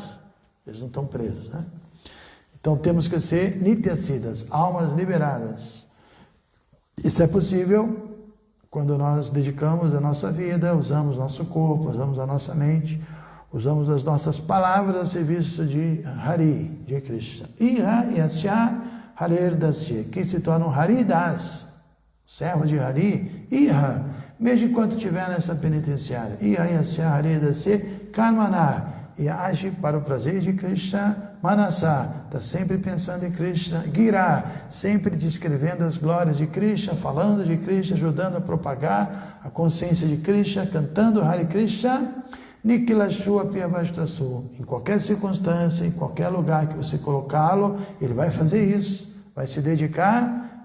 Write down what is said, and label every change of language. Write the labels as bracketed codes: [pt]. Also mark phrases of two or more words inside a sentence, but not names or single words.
[pt] Eles não estão presos, né? Então temos que ser nityasiddhas, almas liberadas. Isso é possível quando nós dedicamos a nossa vida, usamos nosso corpo, usamos a nossa mente, usamos as nossas palavras a serviço de Hari, de Krishna. [sa] इह यस्य हरेर् दास्ये, [pt] que se torna um Haridas, servo de Hari. Iha, mesmo enquanto estiver nessa penitenciária. [sa] इह यस्य हरेर् दास्ये कर्मणा, [pt] e age para o prazer de Krishna. Manasa, está sempre pensando em Krishna. Gira, sempre descrevendo as glórias de Krishna, falando de Krishna, ajudando a propagar a consciência de Krishna, cantando Hare Krishna. [sa] निखिलास्व् अप्यवस्थासु, [pt] em qualquer circunstância, em qualquer lugar que você colocá-lo, ele vai fazer isso, vai se dedicar.